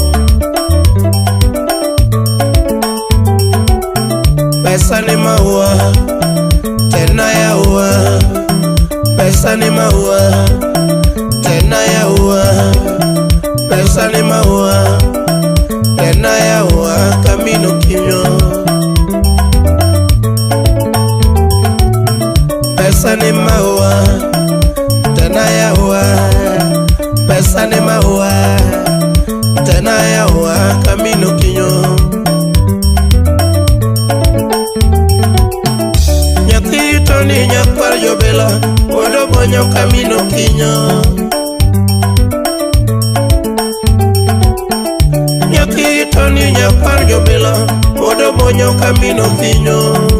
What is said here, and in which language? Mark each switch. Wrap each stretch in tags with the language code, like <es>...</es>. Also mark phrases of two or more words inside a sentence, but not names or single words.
<sw>Pesa ni maua tena yaua, pesa ni maua tena yaua, pesa ni maua tena yaua</sw> <luo>kamino kinyo.</luo> <sw>Pesa ni maua tena yaua, pesa ni maua tena yaua</sw> <luo>kamino kinyo. Nyathito ni nyakwar jobela odo bonyo kamino kinyo. Nyathito ni nyakwar jobela odo bonyo kamino kinyo.</luo>